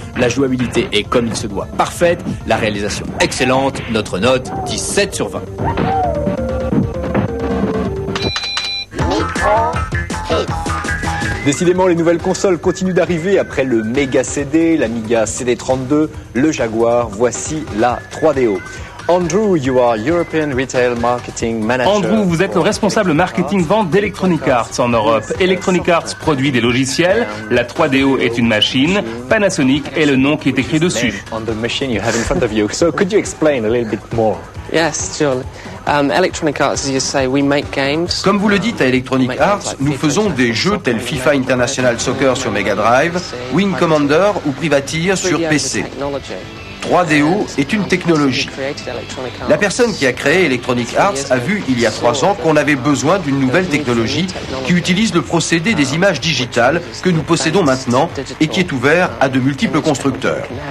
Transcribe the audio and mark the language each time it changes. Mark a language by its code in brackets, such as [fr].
[fr] La jouabilité est comme il se doit parfaite, la réalisation excellente, notre note 17 sur 20. Décidément, les nouvelles consoles continuent d'arriver après le Mega CD, l'Amiga CD32, le Jaguar. Voici la 3DO. [en] Andrew, you are European Retail Marketing Manager. [fr] Andrew, vous êtes le responsable marketing vente d'Electronic Arts en Europe. Electronic Arts produit des logiciels, la 3DO est une machine, Panasonic est le nom qui est écrit dessus. [en] On the machine you have in front of you. So could you explain a little bit more? Yes, surely. Electronic Arts, as you say, we make games. [fr] Comme vous le dites à Electronic Arts, nous faisons des jeux tels FIFA International Soccer sur Mega Drive, Wing Commander ou Privateer sur PC. 3DO est une technologie. La personne qui a créé Electronic Arts a vu il y a 3 ans qu'on avait besoin d'une nouvelle technologie qui utilise le procédé des images digitales que nous possédons maintenant et qui est ouvert à de multiples constructeurs.